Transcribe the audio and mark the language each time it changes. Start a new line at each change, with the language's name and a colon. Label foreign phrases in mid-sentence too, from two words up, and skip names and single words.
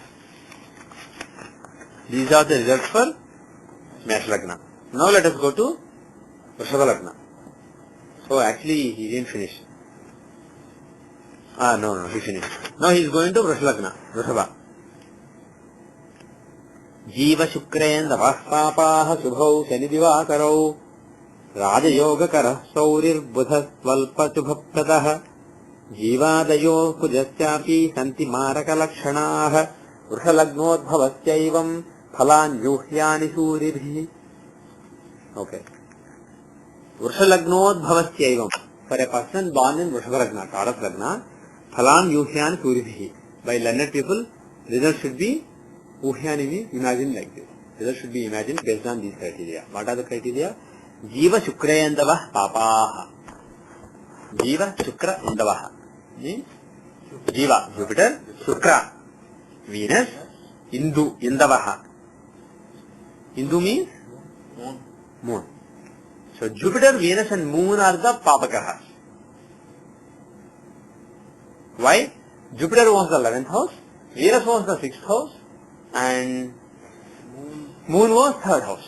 English: These are the results for Math Lagna. Now let us go to Vrishabha Lagna. So actually he didn't finish. No, he finished. Now he is going to Vrishabha Lagna. Vrishabha.
Sanskrit: Jiva Shukrendavah Papaha Subhau Sanidivakarau Rajayogakara Saurir Buddha Svalpa Subhapradaha Jivadayo Kujasyapi Santi Maraka Lakshanaha Vrishabhagnodbhavasyaivam Phalan Yuhyani Suribhi.
English: Okay.
Sanskrit: Vrishabhagnodbhavasyaivam.
English: For a person born in Vrishabha Lagna, Taurus Lagna,
Sanskrit: Phalan Yuhyani Suribhi.
English: By learned people, result should be Uhyani means imagine like this. Result should be imagined based on these criteria. What are the criteria?
Sanskrit: Jiva Shukrayandavah Papaha. Jiva Shukra Indavaha.
English: Means Jiva, Jupiter, Shukra, Venus, Indu, Indavaha. Indu means moon. So Jupiter, Venus and moon are the Papakaha. Why? Jupiter owns the 11th house, Venus owns the 6th house, and moon was 3rd house.